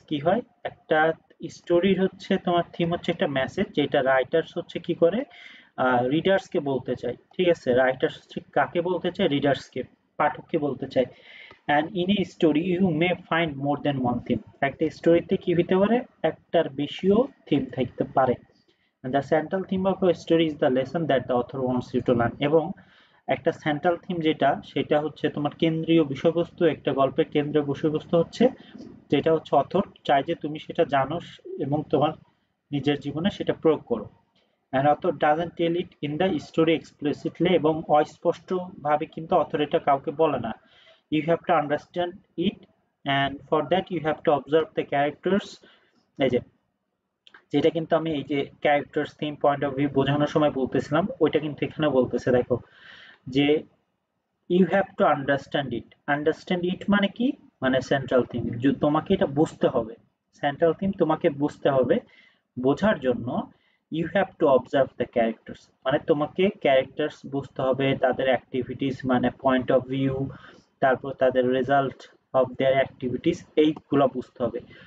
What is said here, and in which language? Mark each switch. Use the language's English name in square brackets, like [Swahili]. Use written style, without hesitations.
[Bangla] কি হয়, একটা স্টোরির হচ্ছে তোমার থিম হচ্ছে একটা মেসেজ, যেটা রাইটার্স হচ্ছে কি করে রিডার্সকে বলতে চায়। ঠিক আছে, রাইটার্স হচ্ছে কাকে বলতে চায়, রিডার্সকে, পাঠককে বলতে চায়। [English] And in a story you may find more than one theme. [Bangla] একটা স্টোরিতে কি হতে পারে, একটার বেশিও থিম থাকতে পারে। [English] The central theme of a story is the lesson that the author wants you to learn। [Bangla] এবং একটা সেন্ট্রাল থিম যেটা, সেটা হচ্ছে তোমার কেন্দ্রীয় বিষয়বস্তু, একটা গল্পের কেন্দ্রীয় বিষয়বস্তু হচ্ছে যেটা হচ্ছে অথর চায় যে তুমি সেটা জানো এবং তোমার নিজের জীবনে সেটা প্রয়োগ করো। [English] and author doesn't tell it in the story explicitly, [Bangla] এবং অস্পষ্ট ভাবে কিন্তু অথর এটা কাউকে বলে না। [English] you have to understand it, and for that you have to observe the characters। [Bangla] এই যে যেটা কিন্তু আমি এই যে characters theme point of view বোঝানোর সময় বলতেছিলাম, ওইটা কিন্তু এখানে বলতেছে। দেখো যে [English] you have to understand it [Bangla] মানে কি, মানে সেন্ট্রাল থিম, তোমাকে এটা বুঝতে হবে। সেন্ট্রাল থিম তোমাকে বুঝতে হবে। বোঝার জন্য [English] you have to observe the characters, [Bangla] মানে তোমাকে ক্যারেক্টার্স বুঝতে হবে, তাদের অ্যাক্টিভিটিস মানে পয়েন্ট অফ ভিউ, তারপর তাদের [English] result of their activities, [Bangla] এইগুলো বুঝতে হবে।